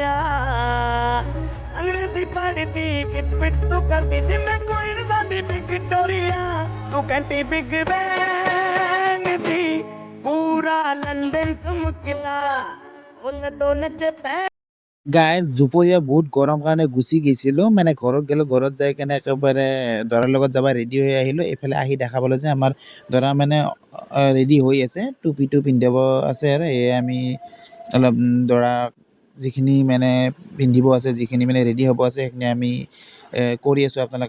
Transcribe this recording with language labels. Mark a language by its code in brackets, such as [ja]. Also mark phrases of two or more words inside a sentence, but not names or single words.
[hi] अंग्रेजी पढ़ती किट पिट तू करती थी मैं कोई नहीं बिग विक्टोरिया तू कहती बिग बैंग थी पूरा लंदन चमकला उन दोनों चपे [as] গাইজ দুপৰীয়া বহুত গৰম কাৰণে গুচি গৈছিলোঁ, মানে ঘৰত গ'লোঁ। ঘৰত যাই কেনে একেবাৰে দৰাৰ লগত যাব ৰেডি হৈ আহিলোঁ। এইফালে আহি দেখা পালোঁ যে আমাৰ দৰা মানে ৰেডি হৈ আছে, টুপিটো পিন্ধাব আছে। আৰু সেয়ে আমি অলপ দৰাক যিখিনি মানে পিন্ধিব আছে, যিখিনি মানে ৰেডি হ'ব আছে, সেইখিনি আমি কৰি আছোঁ।